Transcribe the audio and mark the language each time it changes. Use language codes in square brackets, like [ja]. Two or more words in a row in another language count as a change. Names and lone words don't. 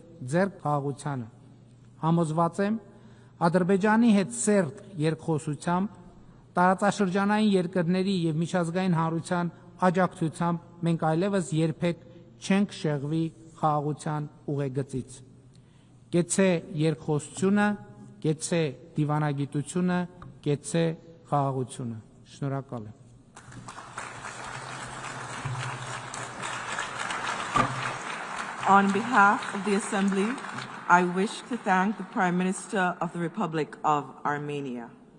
[hy] ձեռք խաղաղությանը։ Համոզված եմ, Ադրբեջանի հետ սերտ երկխոսությամբ, տարածաշրջանային երկրների եւ միջազգային հանրության աջակցությամբ մենք այլևս երբեք չենք շեղվի խաղաղության ուղեգծից։ Կեցցե երկխոսությունը, կեցցե դիվանագիտությունը, կեցցե խաղաղությունը։ Շնորհակալ եմ։ [en] On behalf of the Assembly, I wish to thank the Prime Minister of the Republic of Armenia.